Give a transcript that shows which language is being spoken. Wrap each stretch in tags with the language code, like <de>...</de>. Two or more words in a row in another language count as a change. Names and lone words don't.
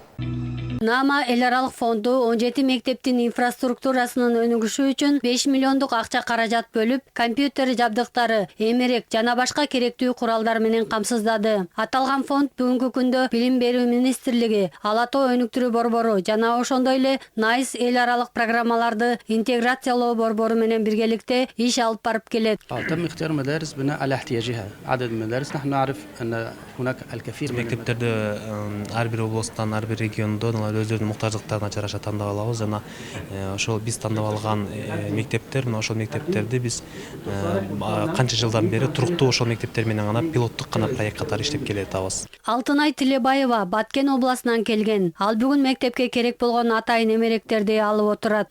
<ky>Нама эл аралык фонду 17 мектептин инфраструктурасынын өнүгүшү үчүн 5 миллиондук акча каражат бөлүп, компьютер жабдыктары, эмерек жана башка керектүү куралдар менен камсыздады. Аталган фонд бүгүнкү күндө Билим берүү министрлиги, Ала Тоо өнүктүрүү борбору жана ошондой эле Найс эл аралык программаларды интеграциялоо борбору менен биргеликте иш алып барып келет.</ky> <ar>تم اختيار مدارس بناء على احتياجها عدد المدارس نحن نعرف أن هناك الكثير من</ar> <ky>мектептерди ар бир областтан, ар бир региондон өздөрүнүн муктаждыктарына жараша тандап алабыз жана ошол биз тандап алган мектептер, мына ошол мектептерди биз канча жылдан бери туруктуу ошол мектептер менен гана пилоттук гана проект катары иштеп келе жатабыз. Алтынай Тилебаева Баткен областынан келген. Ал бүгүн мектепке керек болгон атайын эмеректерди алып отурат.</ky>